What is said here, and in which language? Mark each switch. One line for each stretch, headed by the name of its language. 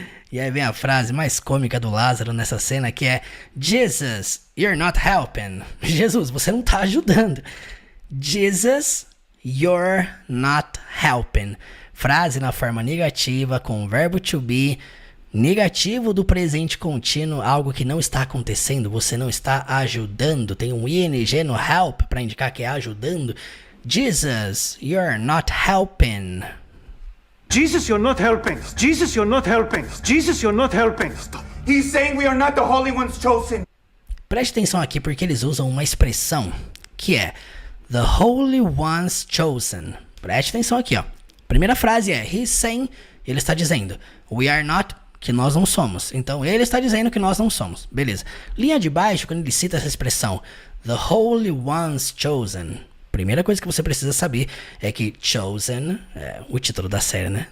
Portuguese: E aí vem a frase mais cômica do Lázaro nessa cena, que é Jesus,
English: you're not helping.
Portuguese: Jesus, você não tá ajudando.
English: Jesus, you're not helping.
Portuguese: Frase na forma negativa com o verbo to be, negativo do presente contínuo, algo que não está acontecendo, você não está ajudando. Tem um ing no help para indicar que é ajudando.
English: Jesus, you're not helping. Jesus, you're not helping. Jesus, you're not helping. Jesus, you're not helping. He's saying we are not the holy ones chosen.
Portuguese: Preste atenção aqui porque eles usam uma expressão que é
English: the holy ones chosen.
Portuguese: Preste atenção aqui, ó. Primeira frase é
English: he's saying,
Portuguese: ele está dizendo
English: we are not,
Portuguese: que nós não somos. Então ele está dizendo que nós não somos. Beleza. Linha de baixo, quando ele cita essa expressão
English: the holy ones chosen,
Portuguese: primeira coisa que você precisa saber é que chosen, o título da série, né?